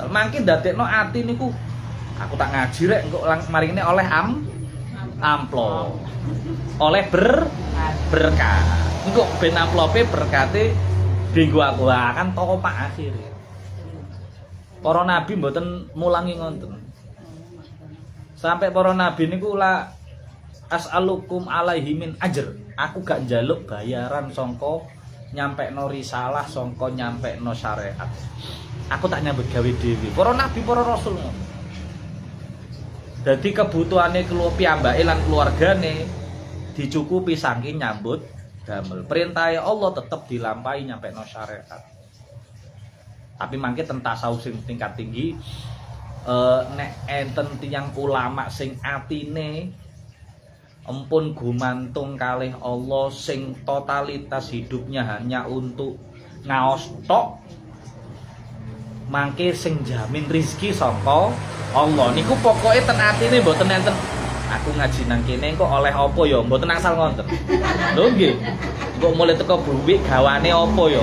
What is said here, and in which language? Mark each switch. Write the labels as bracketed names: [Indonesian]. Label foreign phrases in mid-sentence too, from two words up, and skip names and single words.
[Javanese] Mangke ndadekno ati niku aku tak ngaji rek engko maringine oleh amplop. Oleh berkah. Engko ben amplope berkate dienggo aku kan topak akhire. Para nabi mboten mulangi ngoten. Sampai para nabi niku [Arabic] la as'alukum alaihi min ajr. [Javanese] Aku gak njaluk bayaran sangka nyampekno risalah, sangka nyampekno syariat. Aku tak nyambut gawe dhewe. Para nabi, para rasul ngono. Dadi kebutuhane piyambake lan keluargane dicukupi saking nyambut damel. Perintah Allah tetap dilampahi nyampekno syariat. Tapi mangke ten tasawuf sing [Indonesian] tingkat tinggi [Javanese] nek enten tiyang ulama sing atine empun gumantung kalih Allah sing [Indonesian] totalitas hidupnya hanya untuk [Javanese] ngaos tok, mangke sing jamin rezeki saka Allah niku pokoke ten atine mboten enten aku ngaji nang kene kok oleh apa ya mboten asal ngonten. Lho nggih. Kok mulai teko buwik gawane apa ya.